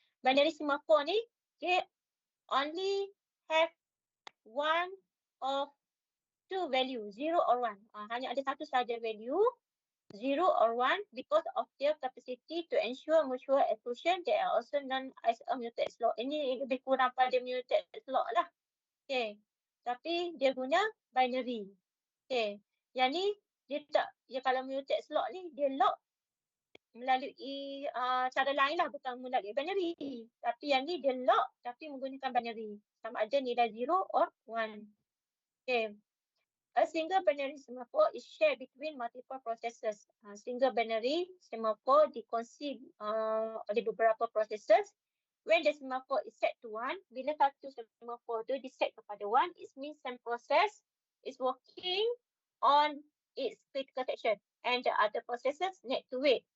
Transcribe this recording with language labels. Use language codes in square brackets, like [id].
[en] Binary semaphore ni, okay, only have one of two value, 0 or 1. [ms] Hanya ada satu sahaja [en] value, 0 or 1, because of their capacity to ensure mutual exclusion. They are also known as a mutex log. [ms] Ini lebih kurang pada mutex log lah. Okay. Tapi dia guna binary. Okay. Yang ni, dia kalau mutex log ni, dia log melalui cara lain lah, bukan melalui binary. Tapi yang ni dia log tapi menggunakan binary. Sama ada nilai 0 or 1. Okay. [en] A single binary semaphore is shared between multiple processes. [ms] Single binary semaphore dikongsi oleh beberapa processes. [en] When the semaphore is set to 1, [ms] bila satu semaphore tu diset kepada 1, [en] it means some process is working on its critical section and the other processes need to wait.